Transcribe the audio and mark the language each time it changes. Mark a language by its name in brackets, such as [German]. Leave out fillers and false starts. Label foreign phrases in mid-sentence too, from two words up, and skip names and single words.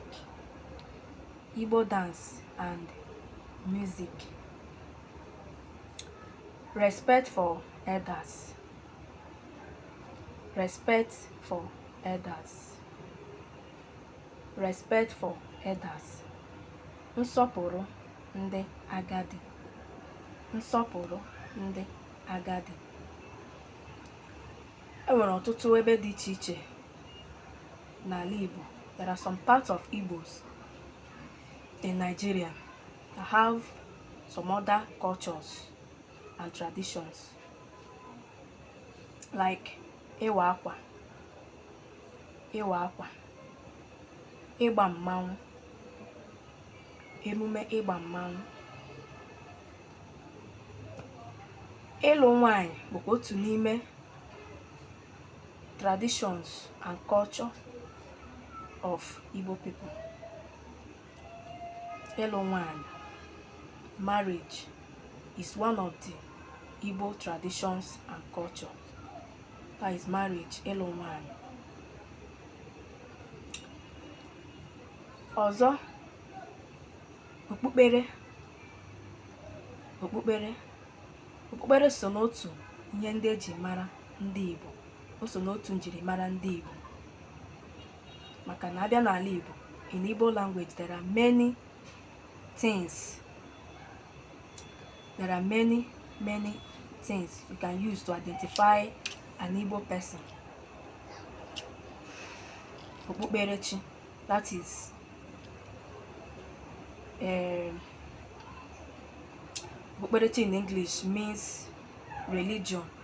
[English] Igbo dance and music. Respect for elders. Respect for elders. Respect for elders. [Igbo] Nsọpụrụ ndị agadi. Nsọpụrụ ndị agadi. Enwere ọtụtụ ebe dị iche iche n'ala Igbo. [English] There are some parts of Igbos in Nigeria that have some other cultures and traditions, like [Igbo] ịwa akwa, ịgba mmanwụ, emume ịgba mmanwụ. Ịlụ nwanyị bụkwa otu n'ime [English] traditions and culture of Igbo people. [Igbo] Ịlụ nwanyị, [English] marriage, is one of the Igbo traditions and culture. That is marriage, [Igbo] ịlụ nwanyị. Ọzọ, okpukpere so n'otu ihe ndị eji mara ndị Igbo. O so n'otu njirimara ndị Igbo. Maka na abịa n'ala Igbo, [English] in Igbo language there are many things. There are many things you can use to identify an Igbo person. Okpukperechi, that is okpukperechi in English means religion.